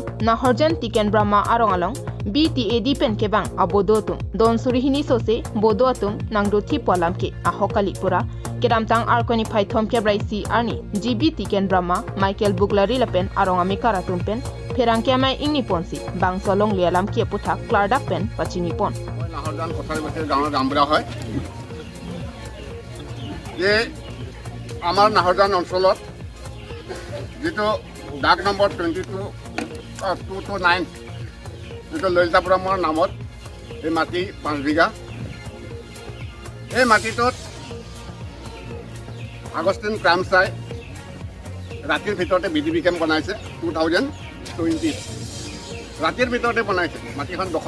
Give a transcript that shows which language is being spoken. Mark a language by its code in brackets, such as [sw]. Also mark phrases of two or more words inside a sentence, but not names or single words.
[mjw] na Horjan Tiken Brahma Arongalong BTAD pen kebang abodotum Don Surihini Sose Bodotum Nangdo Tipolam ke Ahokali Pura Kedamtang Arkoni Paitom Kebraisi Ani GB Tiken Brahma Michael Buglari Lepen Arongami Karatum pen Perangke Mai Ingni Ponsi Bang Solong Lialam ke Puta Klardak pen Pachini Pon [as] Na Horjan Kothari Base Gaon Gambra hoy যে আমাৰ নাহৰজান অঞ্চলত যেটো ডাক নম্বৰ 2229 যেটো ললিতাপুৰমৰ নামত এই মাটি 5 বিঘা এই মাটিটোত আগষ্টিন ক্ৰামচাই ৰাতিৰ ভিতৰতে বিডিবি কেম্প বনাইছে 2020 ৰাতিৰ ভিতৰতে বনাইছে মাটিখন দখল